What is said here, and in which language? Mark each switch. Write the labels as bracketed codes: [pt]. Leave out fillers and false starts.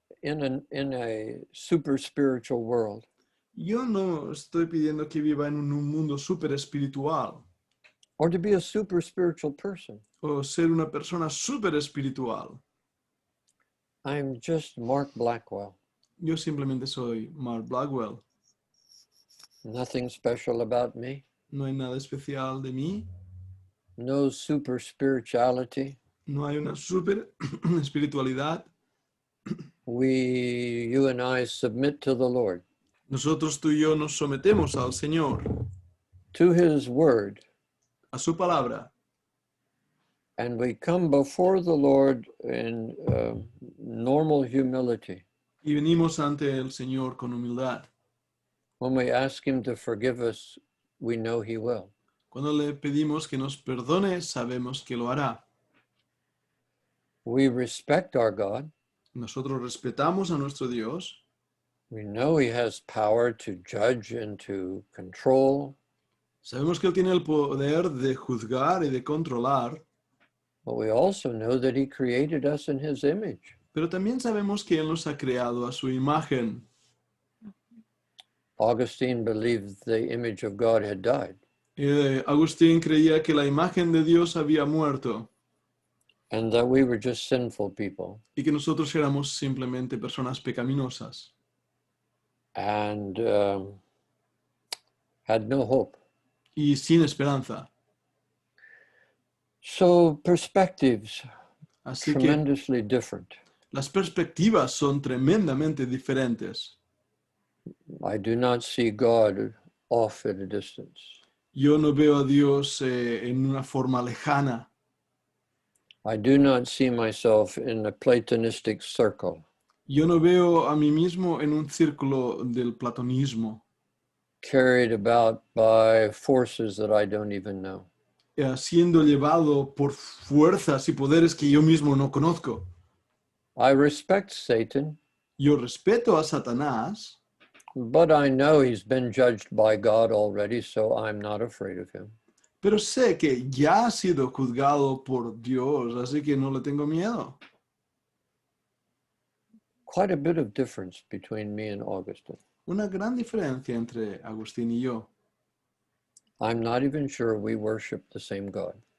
[en] in a super spiritual world. [es] Yo no estoy pidiendo que viva en un mundo súper espiritual [en] Or to be a super spiritual person. [es] o ser una persona súper espiritual. [en] I'm just Mark Blackwell. [es] Yo simplemente soy Mark Blackwell. [en] Nothing special about me. [es] No hay nada especial de mí. [en] No super spirituality. [es] No hay una súper espiritualidad. [en] You and I submit to the Lord, [es] Nosotros tú y yo nos sometemos al Señor, [en] to his word, [es] a su palabra, [en] and we come before the Lord in normal humility [es] y venimos ante el Señor con humildad. [en] when we ask him to forgive us. We know he will. [es] Cuando le pedimos que nos perdone, sabemos que lo hará. [en] We respect our God. [es] Nosotros respetamos a nuestro Dios. [en] We know he has power to judge and to control, [es] Sabemos que Él tiene el poder de juzgar y de controlar, [en] but we also know that he created us in his image. [es] pero también sabemos que Él nos ha creado a su imagen. [en] Augustine believed the image of God had died, [es] Agustín creía que la imagen de Dios había muerto [en] and that we were just sinful people, [es] y que nosotros éramos simplemente personas pecaminosas [en] and had no hope. [es] y sin esperanza. [en] So perspectives [es] Así que [en] tremendously different. [es] las perspectivas son tremendamente diferentes. [en] I do not see God off at a distance. [es] Yo no veo a Dios en una forma lejana. [en] I do not see myself in a Platonistic circle, [es] Yo no veo a mí mismo en un círculo del platonismo, [en] carried about by forces that I don't even know. [es] siendo llevado por fuerzas y poderes que yo mismo no conozco. [en] I respect Satan, [es] Yo respeto a Satanás, [en] but I know he's been judged by God already, so I'm not afraid of him. [es] pero sé que ya ha sido juzgado por Dios, así que no le tengo miedo. [en] Quite a bit of difference between me and Augustine. [es] Una gran diferencia entre Agustín y yo. [en] I'm not even sure we worship the same God.